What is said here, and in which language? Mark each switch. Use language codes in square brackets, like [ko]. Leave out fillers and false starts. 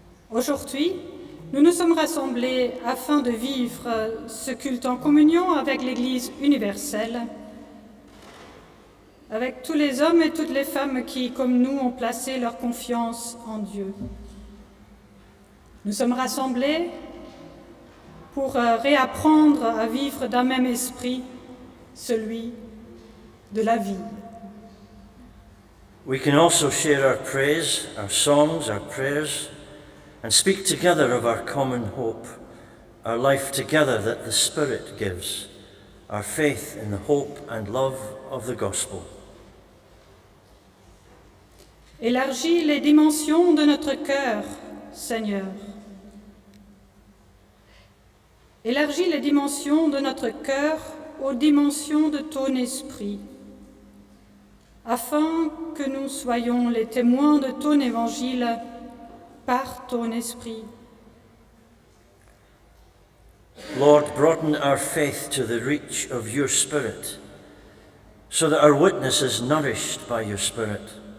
[fr] Aujourd'hui, nous nous sommes rassemblés afin de vivre ce culte en communion avec l'Église universelle, avec tous les hommes et toutes les femmes qui, comme nous, ont placé leur confiance en Dieu. Nous sommes rassemblés pour réapprendre à vivre d'un même esprit, celui de la vie. [en] We can also share our praise, our songs, our prayers, and speak together of our common hope, our life together that the Spirit gives, our faith in the hope and love of the gospel. [fr] Élargis les dimensions de notre cœur, Seigneur. Élargis les dimensions de notre cœur aux dimensions de ton esprit, afin que nous soyons les témoins de ton évangile par ton esprit. [en] Lord, broaden our faith to the reach of your Spirit, so that our witness is nourished by your Spirit.